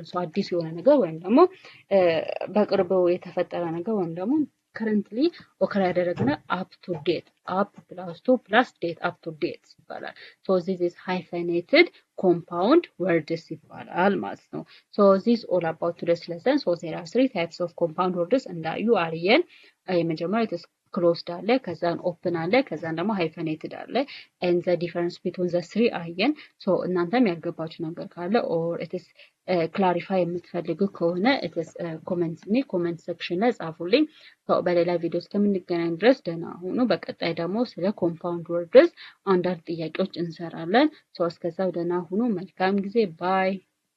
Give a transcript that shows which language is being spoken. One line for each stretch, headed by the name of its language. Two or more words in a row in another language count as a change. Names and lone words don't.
Amharic: so አዲስ የሆነ ነገር ወይም ደግሞ በቅርቡ የተፈጠረ ነገር ወይም ደግሞ
English: currently occur
Amharic: ያደረግነ
English: up to date up plus to plus date up to date
Amharic: ይባላል።
English: so this is hyphenated compound words
Amharic: ይባላል ማለት ነው።
English: so this is all about today's lesson so there are three types of compound words
Amharic: እንዳዩ አርየን የመጀመሪያው closed አለ ከዛን open አለ ከዛን ደግሞ hyphenated አለ
English: and the difference between the three
Amharic: አየን so እናንተም ያልገባችሁ ነገር ካለ
English: or it is clarify
Amharic: የምትፈልጉ ከሆነ
English: it is comment section
Amharic: ላይ ጻፉልኝ። በሌላ ቪዲዮ እስከምንገናኝ ድረስ ደህና ሁኑ። በቀጣይ ደግሞ ስለ
English: compound words
Amharic: አንዳንድ ጥያቄዎች እንሰራለን። so እስከዛው ደህና ሁኑ። መልካም ጊዜ ባይ